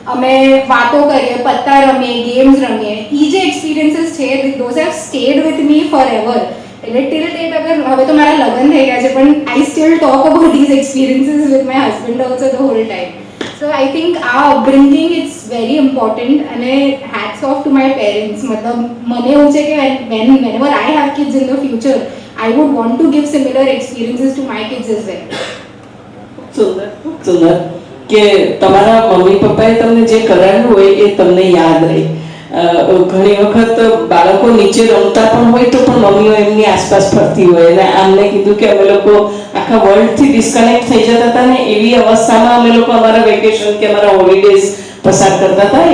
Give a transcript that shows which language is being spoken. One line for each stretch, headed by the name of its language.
Gujarati: અમે વાતો કરીએ, પત્તા રમીએ, ગેમ્સ રમીએ. એ જે એક્સપિરિયન્સીસ છે
English: Those have stayed with me for ever. એટલે till date
Gujarati: અગર હવે તો મારા લગ્ન થઈ ગયા છે પણ
English: I still talk about these experiences with my husband also the whole time. So I think આ upbringing it's very important અને hats off to my parents.
Gujarati: મતલબ મને એવું છે કે
English: whenever I have kids in the future I would want to give similar experiences to my kids as well.
Gujarati: સુંદર સુંદર કે તમારા mummy પપ્પાએ તમને જે કરાવ્યું હોય એ તમને યાદ રહે. ઘણી વખત બાળકો નીચે રમતા પણ હોય તો પણ મમ્મીઓ એમની આસપાસ ફરતી હોય અને આમને કીધું કે અમે લોકો આખા વર્લ્ડથી ડિસ્કનેક્ટ થઈ જતા હતા ને એવી અવસ્થામાં અમે લોકો અમારા વેકેશન કે અમારા હોલિડેઝ પસાર કરતા હતા.